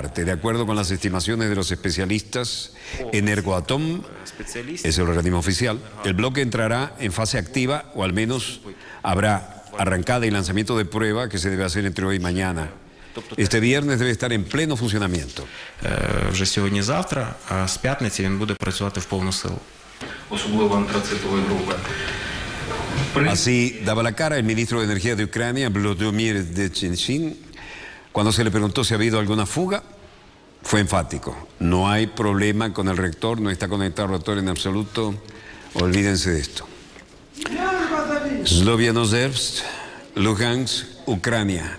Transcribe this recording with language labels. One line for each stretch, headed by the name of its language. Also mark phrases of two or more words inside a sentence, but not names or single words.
Spanish: De acuerdo con las estimaciones de los especialistas, Energoatom es el organismo oficial. El bloque entrará en fase activa, o al menos habrá arrancada y lanzamiento de prueba que se debe hacer entre hoy y mañana. Este viernes debe estar en pleno funcionamiento.
Ukrainian: Вже сьогодні-завтра, а з п'ятниці він буде працювати в повну силу. Особливо антрацитової групи.
Spanish: Así daba la cara el ministro de Energía de Ucrania, Volodymyr Demchysyn. Cuando se le preguntó si ha habido alguna fuga, fue enfático. No hay problema con el reactor, no está conectado al reactor en absoluto. Olvídense de esto. Slovianozersk, Luhansk, Ucrania.